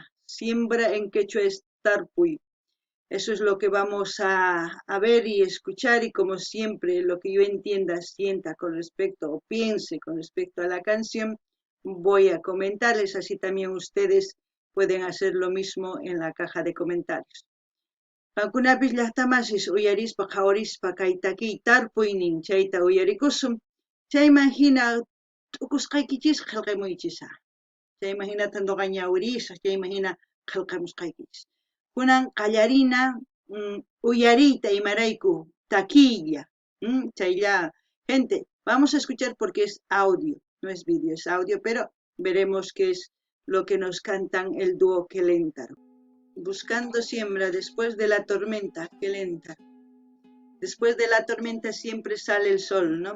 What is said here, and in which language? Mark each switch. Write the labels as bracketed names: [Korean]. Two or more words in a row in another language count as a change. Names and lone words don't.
[Spanish] Siembra en quechua es Tarpuy. Eso es lo que vamos a ver y escuchar, y como siempre lo que yo entienda, sienta con respecto o piense con respecto a la canción, voy a comentarles, así también ustedes pueden hacer lo mismo en la caja de comentarios. [Quechua] Qankunapis llaqtamasis uyarispa qhawarispa kay takiy tarpuynin chayta uyarikusun, chayman hina t'ukusqaykichis qillqamuychisa. Chayman hinata noqa ñawirishaq, chayman hina qillqamusqaykichis. Kunan qallarina uyariyta imarayku taquilla. Chaylla, [Spanish] gente, vamos a escuchar porque es audio, no es vídeo, es audio, pero veremos qué es lo que nos cantan el dúo Kelentaro. Buscando siembra después de la tormenta, Kelentaro. Después de la tormenta siempre sale el sol, ¿no?